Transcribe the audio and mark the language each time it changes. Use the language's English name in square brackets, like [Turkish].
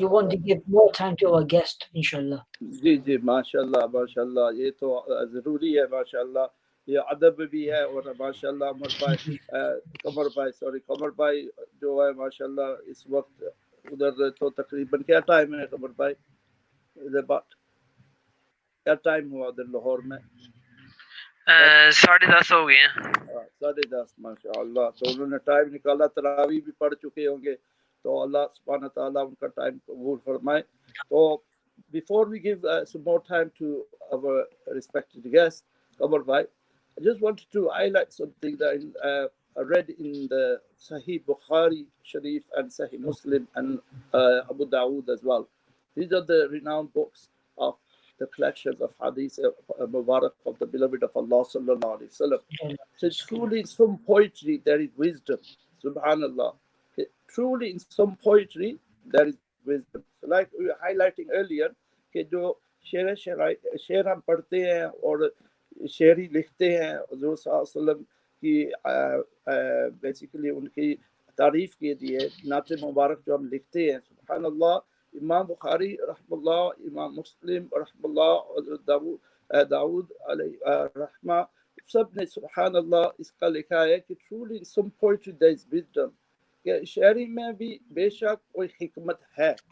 [English] you want to give more time to our guest, inshallah. [Urdu] جی جی ماشاءاللہ ماشاءاللہ یہ تو ضروری ہے ماشاءاللہ یہ ادب بھی ہے اور ماشاءاللہ عمر بھائی قمر بھائی جو ہے ماشاءاللہ اس وقت ادھر تو تقریباً کیا ٹائم ہے قمر بھائی کیا ٹائم ہوا ادھر لاہور میں 10:30 ہو گئے ہیں 10:30 ماشاءاللہ تو انہوں نے ٹائم نکالا تراویح بھی پڑھ چکے ہوں گے تو اللہ سبحانہ تعالیٰ ان کا ٹائم قبول فرمائے تو [English] before we give some more time to our respected guest, Qamar Bhai, I just wanted to highlight something that I read in the Sahih Bukhari Sharif and Sahih Muslim and Abu Dawood as well. These are the renowned books of the collections of Hadith Mubarak of the beloved of Allah Sallallahu Alaihi Wasallam. So truly in some poetry there is wisdom, Subhanallah. Truly in some poetry there is wisdom. So like we were highlighting earlier [Urdu] کہ جو شعر ہم پڑھتے ہیں اور شعری لکھتے ہیں حضور صلی اللہ علیہ وسلم کی بیسیکلی ان کی تعریف کے لیے نعت مبارک جو ہم لکھتے ہیں سبحان اللہ امام بخاری رحم اللہ امام مسلم رحم اللہ داود علیہ رحمہ سب نے سبحان اللہ اس کا لکھا ہے کہ [English] truly in some poetry there is wisdom [Urdu] کہ شاعری میں بھی بے شک کوئی حکمت ہے